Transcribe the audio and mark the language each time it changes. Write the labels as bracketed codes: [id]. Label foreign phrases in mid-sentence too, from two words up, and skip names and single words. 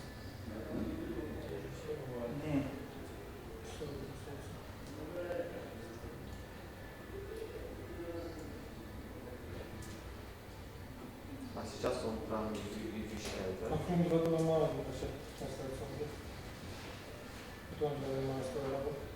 [ru] Те же все бывает. Не. А сейчас он прям вещает, да? [ro] Acum toată lumea are așa, asta e foarte. Doamne, mai asta la работа.